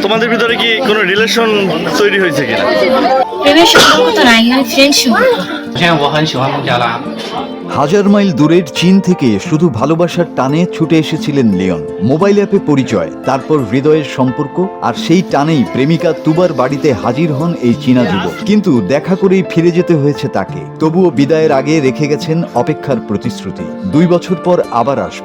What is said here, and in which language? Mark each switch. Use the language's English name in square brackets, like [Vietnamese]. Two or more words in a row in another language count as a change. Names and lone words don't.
[Bangla] তোমাদের ভিতরে কি কোনো রিলেশন তৈরি হয়েছে কিনা? প্রেমের সম্পর্ক তো নাই, ফ্রেন্ড সম্পর্ক। [Chinese] 现在我很喜欢孟加拉。 [Bangla] হাজার মাইল দূরের চীন থেকে শুধু ভালোবাসার টানে ছুটে এসেছিলেন লিওন। মোবাইল অ্যাপে পরিচয়, তারপর হৃদয়ের সম্পর্ক, আর সেই টানেই প্রেমিকা তুবার বাড়িতে হাজির হন এই চীনা যুবক। কিন্তু দেখা করেই ফিরে যেতে হয়েছে তাকে। তবুও বিদায়ের আগে রেখে গেছেন অপেক্ষার প্রতিশ্রুতি, 2 বছর পর আবার আসব।